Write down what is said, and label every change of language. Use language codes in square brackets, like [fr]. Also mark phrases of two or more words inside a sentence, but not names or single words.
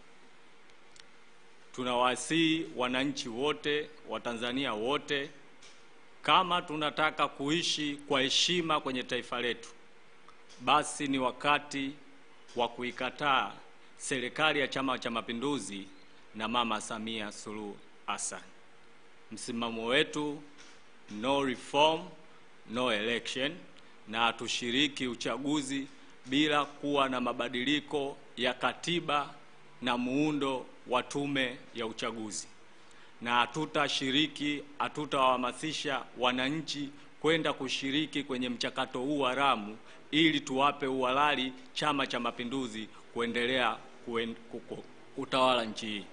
[sw] Tunawasihi wananchi wote, Watanzania wote, kama tunataka kuishi kwa heshima kwenye taifa letu, basi ni wakati wa kuikataa serikali ya Chama cha Mapinduzi na Mama Samia Suluhu Hassan. Msimamo wetu [en] no reform, no election, [sw] na tushiriki uchaguzi bila kuwa na mabadiliko ya katiba na muundo wa tume ya uchaguzi. Na hatutawahamasisha wananchi kwenda kushiriki kwenye mchakato huu haramu ili tuwape uhalali Chama cha Mapinduzi kuendelea kutawala nchi hii.